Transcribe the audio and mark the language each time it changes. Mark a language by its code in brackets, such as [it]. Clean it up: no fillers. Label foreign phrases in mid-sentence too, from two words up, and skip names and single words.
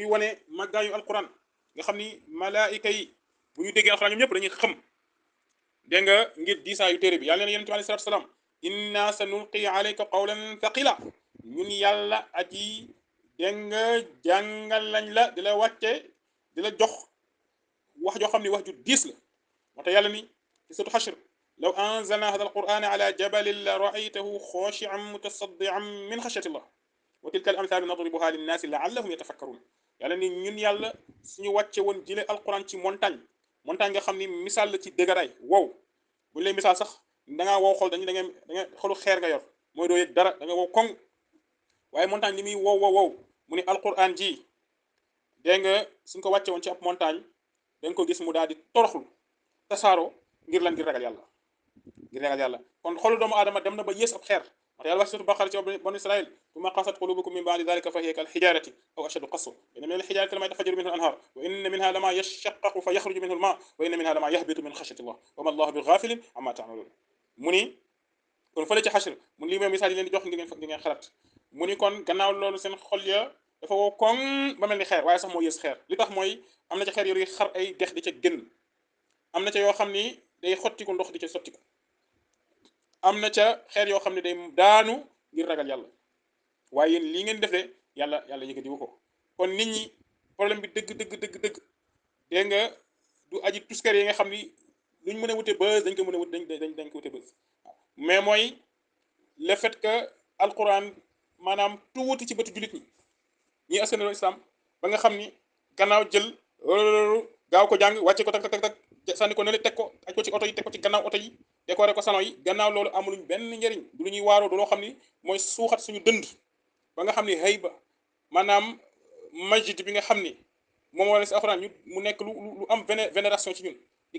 [wo] wane màggaayu alquran nga xam ni malaayika yi bu ñu déggee alquran ñoom ñëpp dañuy xam dégg nga ngir diisaayu téere bi yàlla neen yonent bi alayhi salaatu salaam [ar] إنا سنلقي عليك قولا ثقيلا [wo] ñun yàlla aji dégg nga jàngal lañ la di la wàcce di la jox wax joo xam ni wax ju diis la moo tax yàlla ni ci suratu Hashr [ar] لو أنزلنا هذا القرآن على جبل لرأيته خاشعا متصدعا من خشية الله وتلك الأمثال نضربها للناس لعلهم يتفكرون [wo] yàlla ni ñun yàlla suñu wàcce woon jële alquran ci montagne nga xam ni misaal la ci dëgëraay wow buñu lay misaal sax da ngaa wow xol da nga xolu xeer nga yor mooy doo yëg dara da nga wow koŋ waaye montagne li muy wow mu ni alquran ji dégg nga suñ ko wàcce woon ci ab montagne da nga ko gis mu daal di toroxlu tasaaroo ngir lan ngir ragal yàlla kon xolu doomu aadama dem na ba yées ab xeer wax yàlla wax suratu Baqara ci banu Israil [ar] ثم قست قلوبكم من بعد ذلك فهي كالحجارة أو أشد قسوة إن من الحجارة لما يتفجر منه الأنهار وإن منها لما يشقق فيخرج منه الماء وإن منها لما يهبط من خشية الله وما الله بغافل عما تعملون [wo] mu ni kon fële ci Hashr mu ni lii mooy misaal yi leen di jox ngir ngeen xalaat mu ni kon gannaaw loolu seen xol ya dafa wow koŋ ba mel ni xeer waaye sax moo yées xeer li tax mooy am na ca xeer yooyu xar ay dex di ca génn am na ca yoo xam ni day xottiku ndox di ca sottiku am na ca xeer yoo xam ne day daanu ngir ragal yàlla waaye yéen lii ngeen def de yàlla yëkkatiwu ko kon nit ñi problème bi dëgg dégg nga du aji tuskar yi nga xam ni luñ mën a wute buzz dañ ko mën a wut dañ ko wute buzz mais mooy [fr] le fait que [wo] alquran maanaam tuuti ci bëtu jullit ñi askanaloo islam ba nga xam ni gannaaw jël gaaw ko jàng wàcce ko tak sànni ko ne la teg ko aj ko ci oto yi teg ko ci gannaaw oto yi décoré ko salon yi gannaaw loolu amuluñ benn njëriñ du lu ñuy waaroo du loo xam ni mooy suuxat suñu dënd ba nga xam ni hayba maanaam majid bi nga xam ni moom wala si alxuraan ñu mu nekk lu am vénération ci ñun di